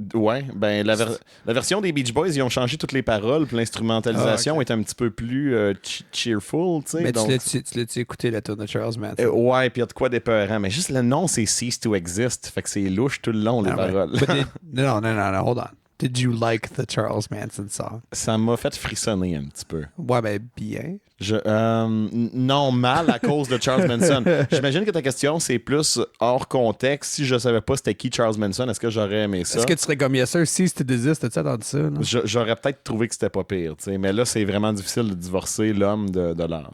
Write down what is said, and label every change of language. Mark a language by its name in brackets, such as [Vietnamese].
[French] Ouais, ben la version des Beach Boys, ils ont changé toutes les paroles, puis l'instrumentalisation est un petit peu plus cheerful, tu sais. Mais donc... tu l'as-tu écouté, la tune de Charles Manson? Ouais, puis il y a de quoi d'épeurant, mais juste le nom, c'est Cease to Exist, fait que c'est louche tout le long, les paroles. [English] Non, hold on. Did you like the Charles Manson song? [French] Ça m'a fait frissonner un petit peu. Ouais, ben bien. Non, mal à cause de Charles Manson. J'imagine que ta question, c'est plus hors contexte. Si je savais pas c'était qui Charles Manson, est-ce que j'aurais aimé ça? Est-ce que tu serais comme, [English] yes sir, [French] Cease to Desist, t'as-tu entendu ça? J'aurais peut-être trouvé que c'était pas pire, tu sais. Mais là, c'est vraiment difficile de divorcer l'homme de l'art.